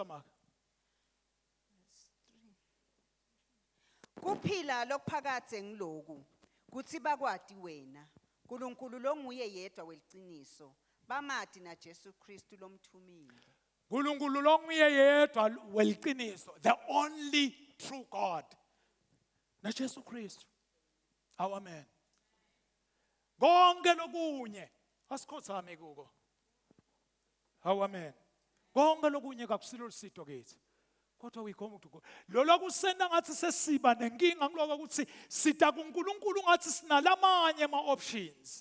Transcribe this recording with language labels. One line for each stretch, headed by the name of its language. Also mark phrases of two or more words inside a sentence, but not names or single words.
Swati: Funza maka. Kuphila lokuphakathe ngiloku kuthi bakwati wena uNkulunkulu longuye yedwa weliciniso bamati na Jesu Kristu lomthumile. uNkulunkulu longuye yedwa weliqiniso,
English: the only true God.
Swati: Na Jesu Kristu. Amen. Konke lokunye asikhothame kuko. Amen. Konke lokunye kakusilo lusito kithi. Kodwa uyikhoma ukuthi lo lokusena ngathi sesiba nenkinga ngiloko ukuthi sita kuNkulunkulu ngathi sinalamanye ama-options.